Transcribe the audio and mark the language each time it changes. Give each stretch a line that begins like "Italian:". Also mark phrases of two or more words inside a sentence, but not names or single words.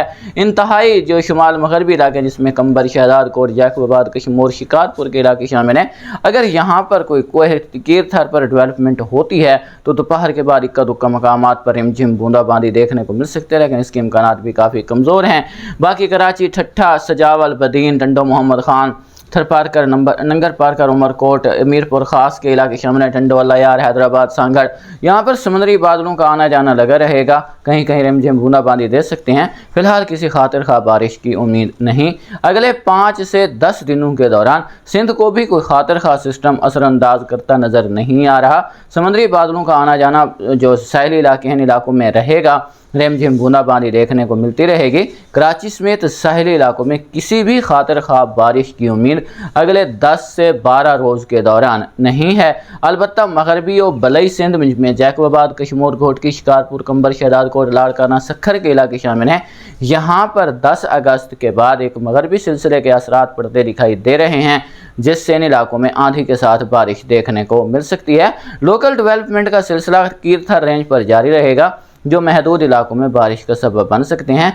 Urdu: انتہائی جو شمال مغربی علاقے جس میں قمبر، شہزاد کوٹ، جیکب آباد، کشمیر، شکارپور کے علاقے شامل ہیں، اگر یہاں پر کوئی کیرتھر پر ڈیولپمنٹ ہوتی ہے تو دوپہر کے بعد اکا دکا مقامات پر رم جھم بوندا باندی دیکھنے کو مل سکتے ہیں، لیکن اس کے امکانات بھی کافی کمزور ہیں. باقی کراچی، ٹھٹھہ, سجاول، بدین، ٹنڈو محمد خان، تھر پارکر، ننگر پارکر، عمرکوٹ، میرپور خاص کے علاقے شامل ہے، ٹنڈووالا، یار، حیدرآباد، سانگھڑ، یہاں پر سمندری بادلوں کا آنا جانا لگا رہے گا. کہیں کہیں رم جھم بوندا باندی دے سکتے ہیں۔ فی الحال کسی خاطر خا بارش کی امید نہیں. اگلے 5 سے 10 دنوں کے دوران سندھ کو بھی کوئی خاطر خا سسٹم اثرانداز کرتا نظر نہیں آ رہا. سمندری بادلوں کا آنا جانا جو سیلی علاقے ہیں ان علاقوں میں رہے گا. رم جھم بوندا باندی دیکھنے کو ملتی رہے گی۔ کراچی سمیت ساحلی علاقوں میں کسی بھی خاطر خواب بارش کی امید اگلے 10 سے 12 روز کے دوران نہیں ہے. البتہ مغربی اور بلئی سندھ میں جیکب آباد، کشمیر، گھوٹکی، شکارپور، قمبر، شہزاد کوٹ، لاڑکانہ، سکھر کے علاقے شامل ہیں. یہاں پر 10 اگست کے بعد ایک مغربی سلسلے کے اثرات پڑتے دکھائی دے رہے ہیں، جس سے ان علاقوں میں آندھی کے ساتھ بارش دیکھنے کو مل سکتی ہے.
English: local development
Urdu: کا سلسلہ کیرتھر رینج پر جاری رہے گا، جو محدود علاقوں میں بارش کا سبب بن سکتے ہیں.